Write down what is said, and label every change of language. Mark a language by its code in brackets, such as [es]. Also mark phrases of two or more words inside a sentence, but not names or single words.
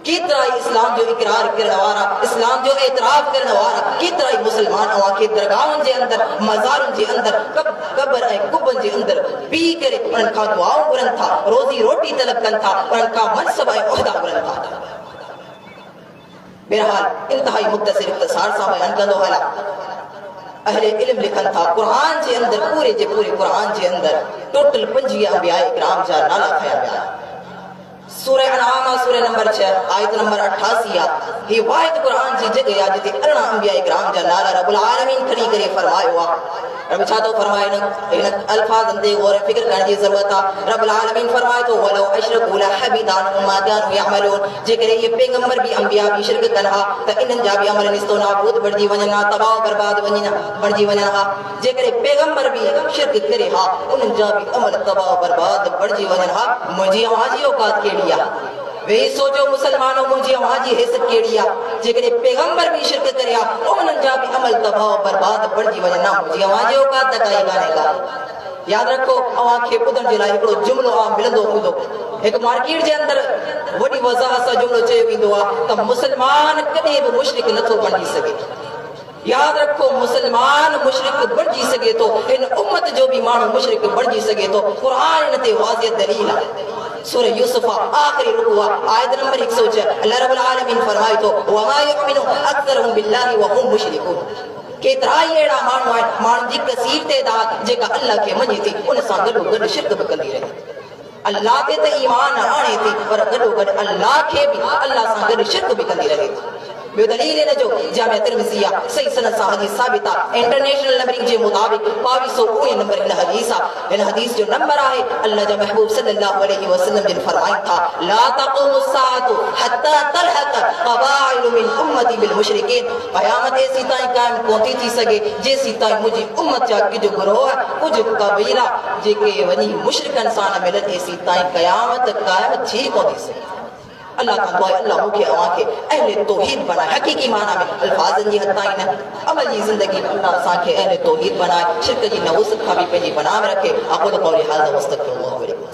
[sd] केतिरा इस्लाम जो इकरार करण वारा, इस्लाम जो एतराफ़ करण वारा केतिरा मुसलमान अवांखे दरगाहुनि जे अंदर, मज़ारुनि जे अंदर, कब्र ऐं कुबनि जे अंदर बीह करे उन्हनि खां दुआऊं घुरनि था, रोज़ी रोटी तलब कनि था, उन्हनि खां मनसब ऐं उहिदा घुरनि था। बहरहाल इंतहाई मुख्तसर इख्तिसार सां बयान कंदो हला। अहले इल्म लिखनि था क़ुरान जे अंदर, पूरे जे पूरे क़ुरान जे अंदर टोटल 50 अंबिया इकराम जा नाला खया विया। सूरह अनआम सूरह नंबर 6 आयत नंबर 88 आ। ही वाहिद कुरान जी जगह आ जिते 18 अंबिया इकराम जा नाला [ar] رب العالمين [sd] खणी करे फरमायो आ। रब छा तो फरमाए न इन अल्फाज़न ते गौर फिक्र करण जी ज़रूरत आ। [ar] رب العالمين [sd] फरमाए तो [ar] ولو أشركوا لحبط عنهم ما كانوا يعملون. [sd] जेकर ये पैगंबर भी अंबिया भी शिरक कन हा त इन्हनि जा भी अमल निस्तो नाबूद बणजी वञनि हा, तबाह बर्बाद बणजी वञनि हा। जेकर पैगंबर भी शिरक करे हा उन्हनि जा भी अमल तबाह बर्बाद बणजी वञनि हा। मुंहिंजी अवांजी औकात केड़ी आ? वे सोचो मुसलमानों, मुझे वहां जी हैसियत केड़ी आ? जेकरे पैगंबर भी शिरक करे आ उन्हनि जा भी अमल तबाह बर्बाद बणजी वञना। मुझे वहां जी औकात त काई काने का। याद रखो अवांखे ॿुधण जे लाइ हिकिड़ो जुमिलो आ मिलंदो हूंदो। हिकु मार्केट जे अंदर वॾी वज़ाहत सां जुमिलो चयो वेंदो आहे त मुसलमान कॾहिं बि मुशरिक नथो बणजी सघे। याद रखो मुसलमान मुशरिक बणजी सघे थो, इन उम्मत जो भी माण्हू मुशरिक बणजी सघे थो। क़ुरान इन ते वाज़िह दलील आहे। सूरह यूसुफ आखिरी रुकू आयत नंबर 106 [ar] الله رب العالمين [sd] फरमाए थो [ar] وما يؤمن أكثرهم بالله وهم مشركون. [sd] केतिरा ई अहिड़ा माण्हू आहिनि, माण्हुनि जी कसीर तइदाद जेका अल्लाह खे मञे थी उन सां गॾोगॾु शिरक बि कंदी रहे। अल्लाह ते त ईमान आणे थी पर गॾोगॾु अल्लाह खे बि अल्लाह सां गॾु शिरक बि कंदी रहे थी। ॿियो दलील इन जो जामिया तिर्मिज़ी आहे, सही सनद सां हदीस साबित आहे। इंटरनेशनल नंबरिंग जे मुताबिक़ 2219 नंबर इन हदीस आहे। इन हदीस जो नंबर आहे अल्लाह जा महबूब [ar] صلى الله عليه وسلم [sd] जिन फरमाइनि था [ar] لا تقوم الساعة حتى تلحق قبائل من أمتي بالمشركين. [sd] क़यामत एसी ताईं क़ाइम कोन थी सघे जेसी ताईं मुंहिंजी उम्मत जा कुझु गिरोह कुझु क़बीला जेके वञी मुशरिकनि सां न मिलनि एसी ताईं क़यामत क़ाइम थी कोन थी सघे। अल्लाह का दुआ अल्लाह मुखे अवांखे अहले तौहीद बनाए, हकीकी माना में अल्फाज़न जी हद ताईं न अमल जी ज़िंदगी अल्लाह असांखे अहले तौहीद बनाए, शिरक जी नवूसत खां बि पंहिंजी पनाह में रखे। [ar] أقول قولي هذا وأستغفر الله.